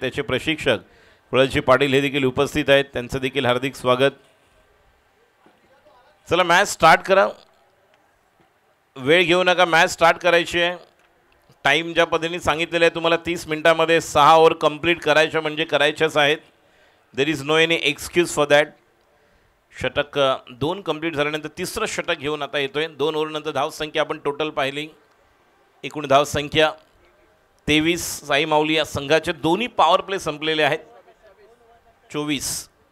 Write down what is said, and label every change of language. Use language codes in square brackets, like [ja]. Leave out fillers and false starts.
[mr] त्याचे प्रशिक्षक कुळजी पाटील हे देखील उपस्थित आहेत. त्यांचं देखील हार्दिक स्वागत. चला मॅच स्टार्ट करा. वेळ घेऊ नका, मॅच स्टार्ट करायची आहे. टाईम ज्या पद्धतीने सांगितलेलं आहे तुम्हाला 30 मिनिटामध्ये 6 ओव्हर कंप्लीट करायच्या म्हणजे करायच्याच आहेत. [en] There is no any excuse for that. [mr] षटक 2 कंप्लीट झाल्यानंतर तिसरं षटक घेऊन आता येतोय. 2 ओव्हरनंतर धावसंख्या आपण टोटल पाहिली. एकूण धावसंख्या 23. साई माऊली या संघाचे दोन्ही पॉवर प्ले संपलेले आहेत. 24.